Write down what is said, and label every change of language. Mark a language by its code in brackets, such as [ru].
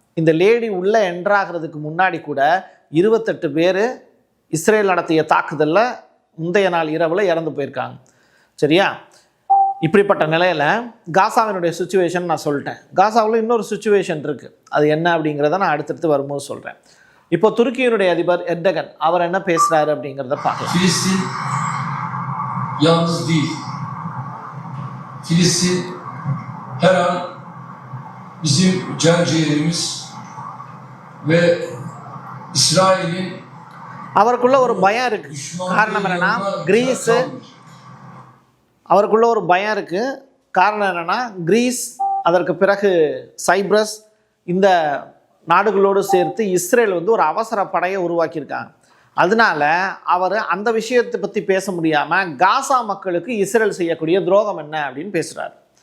[ta] இந்த லேடி உள்ளே என்ட்ராகிறதுக்கு முன்னாடி கூட 28 பேர் இஸ்ரேல் நடத்திய தாக்குதலில் முந்தைய நாள் இரவில் இறந்து போயிருக்காங்க. சரியா? இப்படிப்பட்ட நிலையில் காசாவினுடைய சுச்சுவேஷன் நான் சொல்லிட்டேன். காசாவில் இன்னொரு சுச்சுவேஷன் இருக்குது. அது என்ன அப்படிங்கிறத நான் அடுத்தடுத்து வரும்போது சொல்கிறேன். இப்போ துருக்கியினுடைய அதிபர் எர்டகன் அவர் என்ன பேசுகிறாரு அப்படிங்கிறத பார்க்கலாம். [tr] Filistin yalnız değil. Filistin her an bizim can ciğerimiz ve İsrail'in [ta] அவருக்குள்ள ஒரு பயம் இருக்குது. காரணம் என்னென்னா கிரீஸு, அவருக்குள்ள ஒரு பயம் இருக்குது. காரணம் என்னென்னா கிரீஸ், அதற்கு பிறகு சைப்ரஸ், இந்த நாடுகளோடு சேர்த்து இஸ்ரேல் வந்து ஒரு அவசர படையை உருவாக்கியிருக்காங்க. அதனால அவர் அந்த விஷயத்தை பற்றி பேச முடியாமல் காசா மக்களுக்கு இஸ்ரேல் செய்யக்கூடிய துரோகம் என்ன அப்படின்னு பேசுகிறார்.